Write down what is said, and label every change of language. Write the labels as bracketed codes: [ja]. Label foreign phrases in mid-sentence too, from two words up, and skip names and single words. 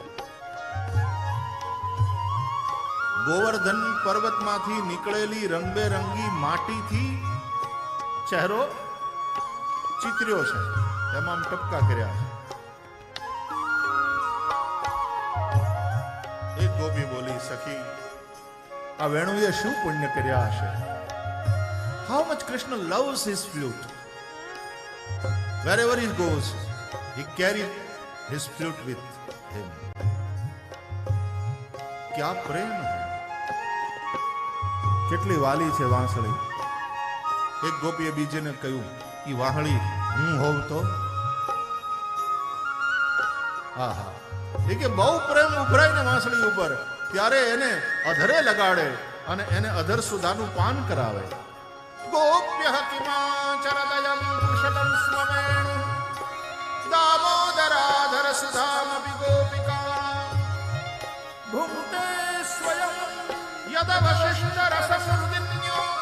[gu] ગોવર્ધન પર્વતમાંથી નીકળેલી રંગબેરંગી માટીથી ચહેરો ચિતર્યો છે, એમાં ટપકા કર્યા છે. એક ગોપી બોલી, સખી આ વેણુએ શું પુણ્ય કર્યા હશે? [en] How much Krishna loves his flute. wherever he goes he carries his flute with him. [hi] क्या प्रेम है, [gu] કેટલી વાલી છે વાંસળી. એક ગોપીએ બીજીને કહ્યું, ઈ વાહળી હું હોઉં તો? આહા, એ કે બહુ પ્રેમ ઉભરાય ને વાંસળી ઉપર ત્યારે એને અધરે લગાડે અને એને અધર સુધાનું પાન કરાવે. [sa] गोप्यः किमाचरदयं कुशलं स्मवेणु दामोदराधरसुधामपि गोपिका भुङ्क्ते स्वयं यदवशिष्टरसमृदिन्यो